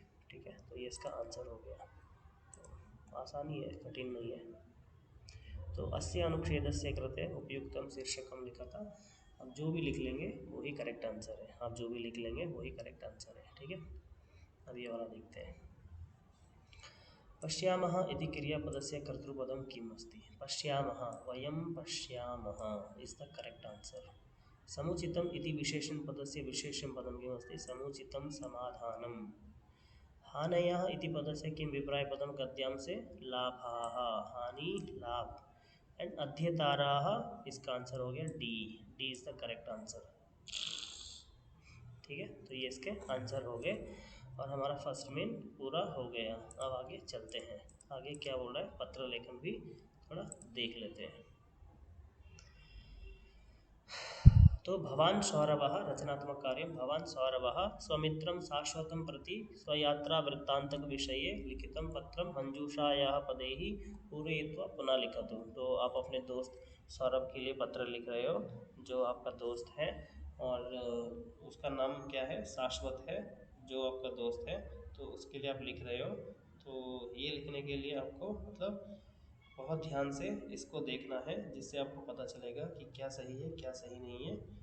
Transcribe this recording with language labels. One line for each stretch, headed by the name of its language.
Hindi: ठीक है, तो ये इसका आंसर हो गया। तो आसानी है, कठिन नहीं है।
Sanskrit: तो अस्य अनुच्छेदस्य कृते उपयुक्तम शीर्षकम
Hindi: लिखा था। अब जो भी लिख लेंगे वही करेक्ट आंसर है, आप जो भी लिख लेंगे वही करेक्ट आंसर है। ठीक है, अब ये वाला देखते हैं।
Sanskrit: पश्यामः इति क्रियापदस्य कर्तृपदं किम् अस्ति? पश्यामः, वयं पश्यामः
English: Is the correct answer.
Sanskrit: समुचितम् इति विशेषणपदस्य विशेषणपदं किम् अस्ति? समुचितं समाधानम्। हानयः इति पदस्य किं विपर्ययपदं गद्यां
Hindi: से?
Sanskrit: लाभाः, हानि लाभ।
Hindi: एंड अध्येताराः, इसका आंसर हो गया D.
English: D is the correct answer.
Hindi: ठीक है, तो ये इसके आंसर हो गए और हमारा फर्स्ट मेन पूरा हो गया। अब आगे चलते हैं, आगे क्या बोल रहा है पत्र लेखन भी थोड़ा देख लेते हैं।
Sanskrit: तो भवान सौरभः रचनात्मक कार्य। भवान सौरभः स्वमित्रं शाश्वतं प्रति स्वयात्रा वृत्तांतक विषये लिखितं पत्रं मंजूषायाः पदैः पूरयित्वा पुनः लिखतु।
Hindi: तो आप अपने दोस्त सौरभ के लिए पत्र लिख रहे हो, जो आपका दोस्त है, और उसका नाम क्या है? शाश्वत है, जो आपका दोस्त है, तो उसके लिए आप लिख रहे हो। तो ये लिखने के लिए आपको मतलब बहुत ध्यान से इसको देखना है, जिससे आपको पता चलेगा कि क्या सही है क्या सही नहीं है।